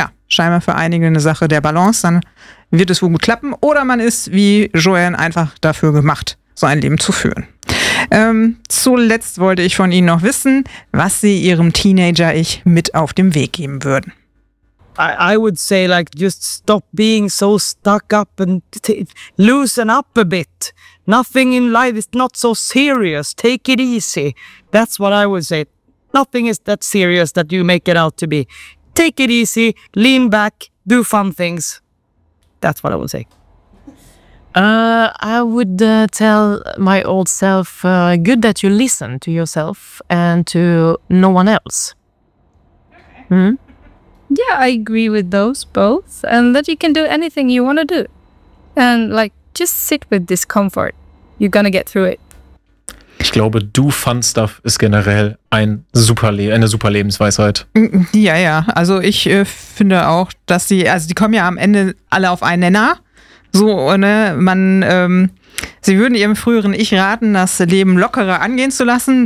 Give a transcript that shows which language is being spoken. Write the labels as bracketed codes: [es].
[de] scheinbar für einige eine Sache der Balance, dann wird es wohl gut klappen. Oder man ist wie Joanne einfach dafür gemacht, so ein Leben zu führen. Zuletzt wollte ich von Ihnen noch wissen, was Sie Ihrem Teenager-Ich mit auf dem Weg geben würden. [en] I would say like just stop being so stuck up and loosen up a bit. Nothing in life is not so serious. Take it easy. That's what I would say. Nothing is that serious that you make it out to be. Take it easy, lean back, do fun things. That's what I would say. I would tell my old self, good that you listen to yourself and to no one else. Okay. Mm-hmm. Yeah, I agree with those both. And that you can do anything you want to do. And like, just sit with discomfort. You're gonna get through it. [de] Ich glaube, [en] Do Fun Stuff [de] ist generell eine super Lebensweisheit. Ja, ja. Also ich finde auch, dass sie, also die kommen ja am Ende alle auf einen Nenner. So, ne, man, sie würden ihrem früheren Ich raten, das Leben lockerer angehen zu lassen.